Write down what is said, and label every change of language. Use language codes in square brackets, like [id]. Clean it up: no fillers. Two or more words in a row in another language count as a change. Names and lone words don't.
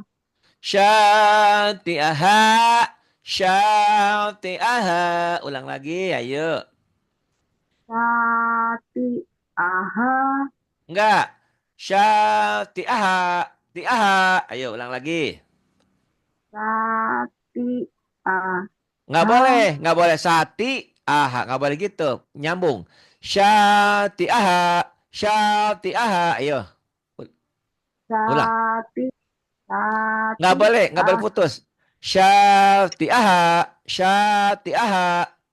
[ar] syati'aha, syati'aha. [id] Ulang lagi, ayo. [ar] Sati'aha. Enggak. Syati'aha, ti'aha. [id] Ayo ulang lagi. [ar] Sati'aha. [id] Nggak boleh [ar] sati, aha, [id] nggak boleh gitu. [ar] Nyambung. Syati aha, syati aha. [id] Ayo, ulang. [ar] Sati. [id] Nggak boleh [ar] Sati'aha. putus. Syati aha, Syati'aha.